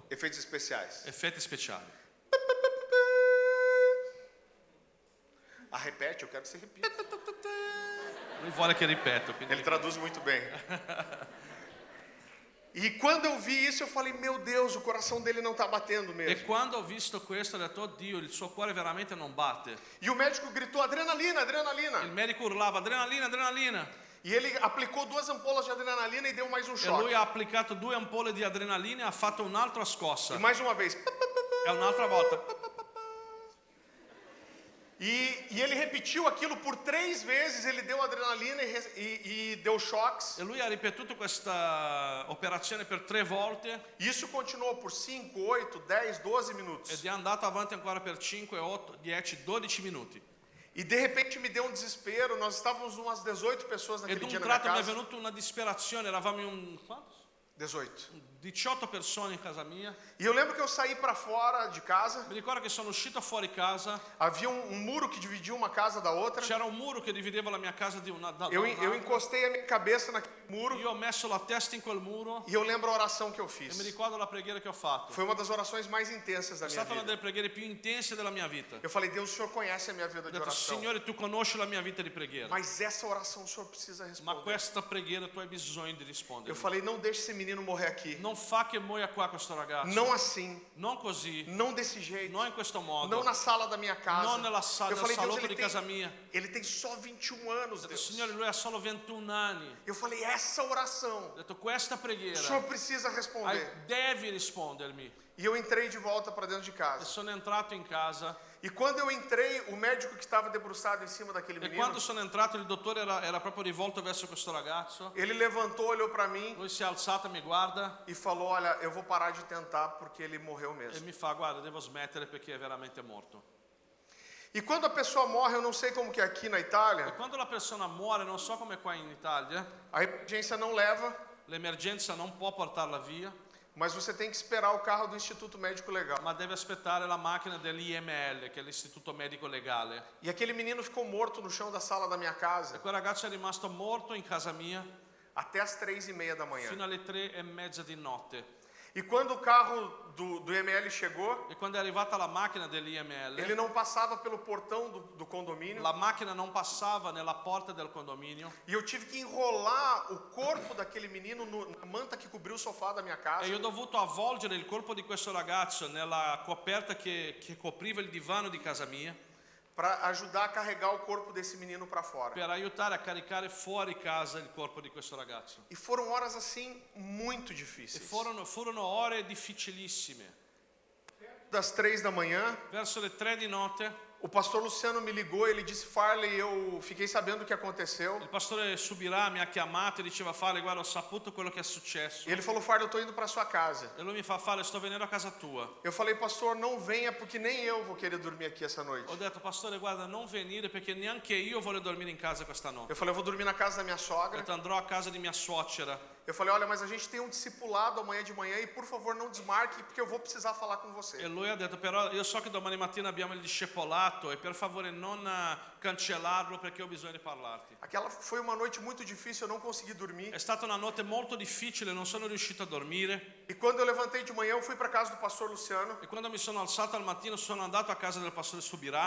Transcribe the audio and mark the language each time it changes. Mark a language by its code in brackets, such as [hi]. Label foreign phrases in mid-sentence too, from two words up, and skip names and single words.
[pt] efeitos especiais. [it] effetti speciali. [pt] Ah, repete, eu quero que você repita. [it] Lui vuole che ripeto, quindi [pt] Ele traduz muito bem. E quando eu vi isso, eu falei, meu Deus, o coração dele não está batendo [it] E [pt] mesmo. [it] quando ho visto questo ho detto, oddio, il suo cuore veramente non batte. [pt] E o médico gritou, adrenalina, adrenalina. [it] Il medico urlava, adrenalina, adrenalina. [pt] E ele aplicou 2 ampolas de adrenalina e deu mais um [it] E lui [pt] choque. [it] ha applicato 2 ampolle di adrenalina e ha fatto un'altra scossa. [pt] E mais uma vez. [it] E un'altra volta. [pt] E ele repetiu aquilo por 3 vezes, ele deu adrenalina e deu choques. [it] E lui ha ripetuto questa operazione per 3 volte [pt] E isso continuou por 5, 8, 10, 12 minutos. [it] ed è andato avanti ancora per 5, 8, 10, 12 minuti. [pt] E de repente me deu um desespero, nós estávamos umas 18 pessoas [it] Ed [pt] naquele [it] un [pt] dia na minha [it] tratto mi è [pt] casa. [it] venuta una disperazione, eravamo in quantos? 18. 18 persone in casa mia. [pt] E eu lembro que eu saí para fora de casa. [it] Mi ricordo che sono uscito fuori casa. [pt] Havia um muro que dividia uma casa da outra. [it] C'era un muro che divideva la mia casa da [pt] Eu [it] un'altra. [pt] encostei a minha cabeça naquele muro [it] Io ho messo la testa in quel muro [pt] e eu lembro a oração que eu [it] e mi [pt] fiz. [it] ricordo la preghiera che ho fatto. [pt] Foi uma das orações mais intensas da [it] È [pt] minha [it] stata una [pt] vida. [it] delle preghiere più intense della mia vita. [pt] Eu falei, Deus, o Senhor conhece a minha vida [it] Ho [pt] de [it] detto, [pt] oração. [it] Signore, tu conosci la mia vita di preghiera, [pt] Mas essa oração o Senhor precisa [it] ma [pt] responder. [it] questa preghiera tu hai bisogno di [pt] Eu [it] rispondere. [pt] falei, não deixe esse menino morrer aqui. [it] Non fa che muoia qua questo ragazzo. [pt] Não assim, [it] Non così, [pt] não desse jeito, [it] non in questo modo, [pt] não na sala da minha casa. [it] non nel [pt] Eu falei, Deus, [it] salotto di casa mia. [pt] ele tem só 21 anos, [it] Ho detto, [pt] Deus. [it] Signore, lui ha solo 21 anni. [pt] Eu falei, essa oração, [it] Ho detto, questa [pt] o [it] preghiera [pt] Senhor precisa responder. [it] devi rispondermi. [pt] E eu entrei de volta para dentro de [it] E [pt] casa. [it] sono entrato in casa [pt] E quando eu entrei, o médico que estava debruçado em cima daquele [it] e [pt] menino, [it] quando sono entrato il dottore era proprio rivolto verso questo ragazzo. [pt] ele levantou, olhou para mim [it] Lui si è alzato, mi guarda [pt] e falou, olha, eu vou parar de tentar porque ele morreu [it] e [pt] mesmo. [it] mi fa, guarda, devo smettere perché è veramente morto. [pt] E quando a pessoa morre, eu não sei como que é aqui na [it] E [pt] Itália, [it] quando la persona muore, non so come qua in Italia, [pt] a emergência não leva, [it] l'emergenza non può portarla via, [pt] mas você tem que esperar o carro do Instituto Médico Legal. [it] ma deve aspettare la macchina dell'IML, che è l'Istituto Medico Legale. [pt] E aquele menino ficou morto no chão da sala da minha [it] E [pt] casa [it] quel ragazzo è rimasto morto in casa mia [pt] até as 3:30 da manhã. [it] fino alle 3:30 di notte. [pt] E quando o carro do IML chegou, [it] E quando è arrivata la macchina [pt] ele [it] dell'IML, [pt] não passava pelo portão do condomínio. [it] la macchina non passava nella porta del condominio [pt] E eu tive que enrolar o corpo daquele menino na manta que cobriu o sofá da minha casa. [it] e io ho dovuto avvolgere il corpo di questo ragazzo nella coperta che copriva il divano di casa mia [pt] Para ajudar a carregar o corpo desse menino para fora. [it] per aiutare a caricare fuori casa il corpo di questo ragazzo. [pt] E foram horas assim muito [it] E [pt] difíceis. [it] furono ore difficilissime. [pt] Das 3 da manhã, [it] Verso le 3 di notte [pt] o pastor Luciano me ligou, ele disse, Farley, eu fiquei sabendo o que aconteceu. [it] il pastore Subirà mi ha chiamato e diceva, Fale, guarda, ho saputo quello che è successo. [pt] E ele falou, Farley, eu tô indo para sua casa. [it] E lui mi fa, Fale, sto venendo a casa tua. [pt] Eu falei, pastor, não venha porque nem eu vou querer dormir aqui essa noite. [it] Ho detto, pastore, guarda, non venire perché neanche io voglio dormire in casa questa notte. [pt] Eu falei, eu vou dormir na casa da minha [it] Ho [pt] sogra. [it] detto, andrò a casa di mia suocera. [pt] Eu falei, olha, mas a gente tem um discipulado amanhã de manhã e por favor não desmarque porque eu vou precisar falar com [it] E [pt] você. [it] lui ha detto, però io so che domani mattina abbiamo il discepolato e per favore non cancellarlo perché ho bisogno di parlarti. [pt] Aquela foi uma noite muito difícil, eu não consegui dormir. [it] È stata una notte molto difficile, non sono riuscito a dormire. [pt] E quando eu levantei de manhã, eu fui para casa do pastor Luciano. [it] E quando mi sono alzato al mattino sono andato a casa del pastore Subirà.